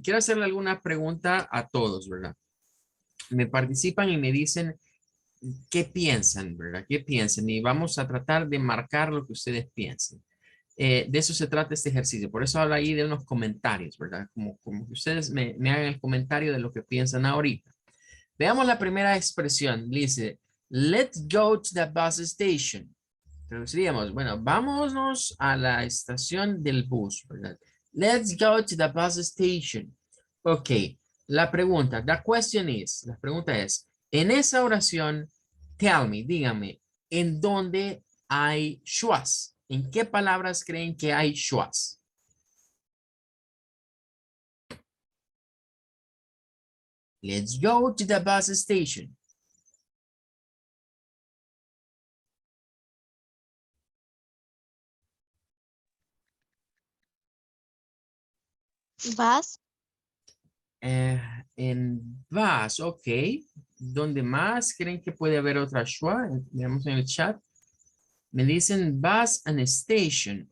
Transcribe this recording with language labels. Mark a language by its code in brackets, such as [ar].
[es] Quiero hacerle alguna pregunta a todos, ¿verdad? Me participan y me dicen qué piensan, ¿verdad? ¿Qué piensan? Y vamos a tratar de marcar lo que ustedes piensen. De eso se trata este ejercicio. Por eso habla ahí de unos comentarios, ¿verdad? Como que ustedes me hagan el comentario de lo que piensan ahorita. Veamos la primera expresión. [en] Dice, let's go to the bus station. [es] Traduciríamos, bueno, vámonos a la estación del bus, ¿verdad? [en] Let's go to the bus station. [es] Ok, la pregunta, la pregunta es, en esa oración, [en] tell me, [es] dígame, ¿en dónde hay shuas? ¿En qué palabras creen que hay shuas? [en] Let's go to the bus station. [es] Vas. En bus, ok. ¿Dónde más creen que puede haber otra schwa? Veamos en el chat. Me dicen bus and station.